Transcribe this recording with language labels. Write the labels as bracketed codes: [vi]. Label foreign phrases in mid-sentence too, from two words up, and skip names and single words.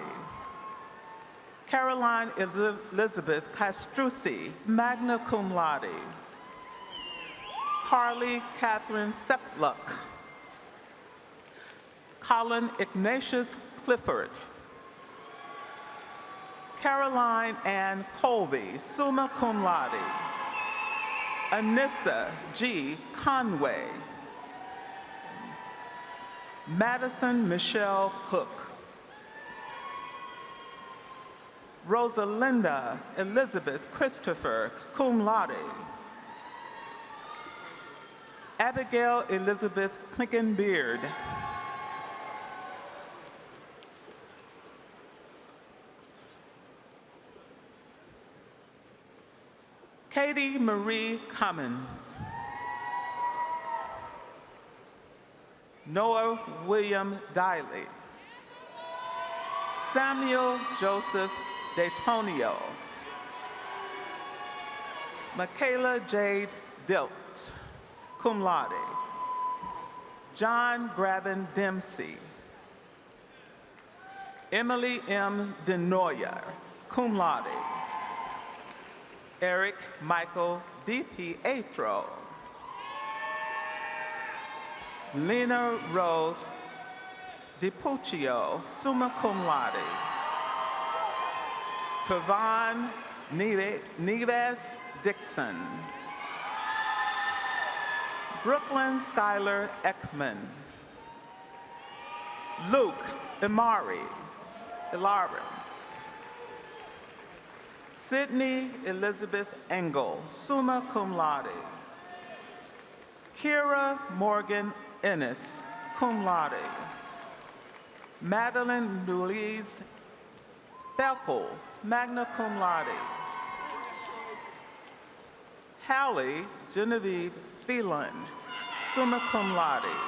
[en] Caroline Elizabeth Castrucci, [la] magna cum laude. [en] Carly Catherine Sepluck. Colin Ignatius Clifford. Caroline Ann Colby, [la] summa cum laude. [en] Anissa G. Conway. Madison Michelle Cook. Rosalinda Elizabeth Christopher, [la] cum laude. [en] Abigail Elizabeth Klinkenbeard. Katie Marie Cummins. Noah William Diley. Samuel Joseph D'Antonio. Michaela Jade Diltz, [la] cum laude. [en] John Gravin Dempsey. Emily M. DeNoyer, [la] cum laude. [en] Eric Michael DiPietro. Lena Rose DiPuccio, [la] summa cum laude. [en] Trevon Neves Dixon. Brooklyn Skylar Ekman. Luke Ilari. Sydney Elizabeth Engel, [la] summa cum laude. [en] Kira Morgan Ennis, [la] cum laude. [en] Madeline Louise Felkel, [la] magna cum laude. [en] Hallie Genevieve Phelan, [la] summa cum laude.